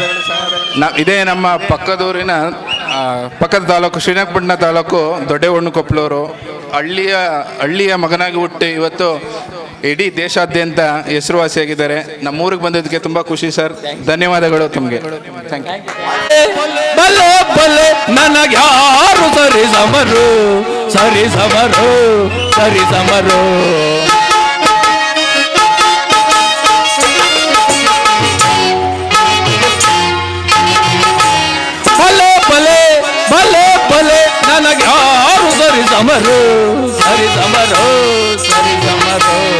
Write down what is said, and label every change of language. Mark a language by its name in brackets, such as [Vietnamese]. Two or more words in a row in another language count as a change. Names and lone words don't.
[Kannada] ಇದೇ ನಮ್ಮ ಪಕ್ಕದೂರಿನ ಪಕ್ಕದ ತಾಲೂಕು ಶ್ರೀರಂಗಪಟ್ಟಣ ತಾಲೂಕು ದೊಡ್ಡಹೊಣ್ಣುಕೊಪ್ಪಲೂರು ಹಳ್ಳಿಯ ಮಗನಾಗಿ ಹುಟ್ಟಿ ಇವತ್ತು ಇಡೀ ದೇಶಾದ್ಯಂತ ಹೆಸರುವಾಸಿಯಾಗಿದ್ದಾರೆ. ನಮ್ಮೂರಿಗೆ ಬಂದಿದ್ದಕ್ಕೆ ತುಂಬ ಖುಷಿ ಸರ್. ಧನ್ಯವಾದಗಳು ತಮಗೆ. [English] thank you. [Kannada] ಬಲೆ ಬಲೆ ನನಗ್ಯಾರು ಸರಿ ಸಮರು, ಸರಿ ಸಮರು, ಸರಿ ಸಮರು. ಬಲೆ ಬಲೆ ಬಲೆ ಬಲೆ ನನಗ್ಯಾರು ಸರಿ ಸಮರು, ಸರಿ ಸಮರು, ಸರಿ ಸಮರು.